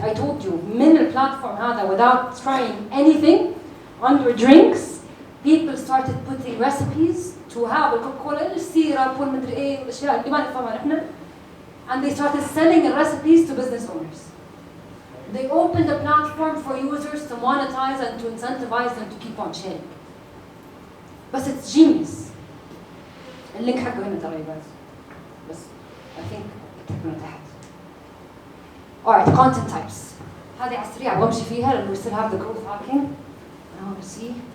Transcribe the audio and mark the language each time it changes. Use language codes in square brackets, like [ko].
[en] I told you من البلاتفورم هذا without trying anything on your drinks people started putting recipes to have الكوكاكولا السيرب والمدري ايه والاشياء اللي ما نفهمها نحن and they started selling the recipes to business owners. They opened a platform for users to monetize and to incentivize them to keep on sharing. But it's genius. [ar] اللينك حقه هنا ترى بس I think تكون تحت. [en] Alright, content types. هذه على السريع بمشي فيها لأنه we still have the growth hacking. I want to see.